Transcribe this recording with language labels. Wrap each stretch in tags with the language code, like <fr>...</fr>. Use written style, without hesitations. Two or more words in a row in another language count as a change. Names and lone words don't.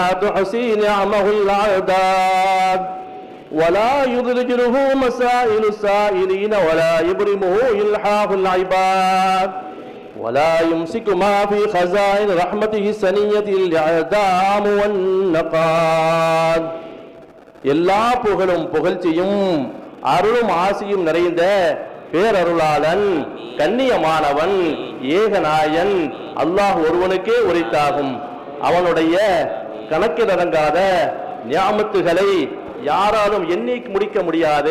<ar>تحصي نعمه الأعداد ولا يضجره مسائل السائلين ولا يبرمه إلحاح العباد ولا يمسك ما في خزائن رحمته السنية الإعدام والنقاد.</ar> <ta>எல்லா புகழும் புகழ்ச்சியும் அருளும் ஆசியும் நிறைந்த பேரருளாளன் கண்ணியமானவன் ஏகநாயன் அல்லாஹ் ஒருவனுக்கே உரித்தாகும். அவனுடைய கணக்கிலடங்காத நியாமத்துகளை யாராலும் எண்ணி முடிக்க முடியாது.</ta>